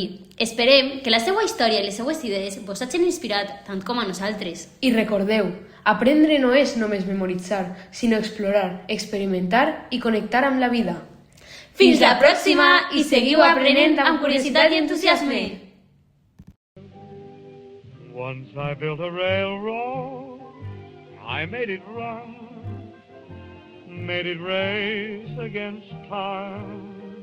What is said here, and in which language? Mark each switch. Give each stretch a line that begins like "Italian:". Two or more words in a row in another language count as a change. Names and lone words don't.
Catalan: Esperem que la seva història i les seues idees vos hagin inspirat tant com a nosaltres. I recordeu, aprendre no és només memoritzar, sinó explorar, experimentar i connectar amb la vida. Fins la pròxima i seguiu aprenent amb curiositat i entusiasme!
English: Once I built a railroad, I made it run, made it race against time.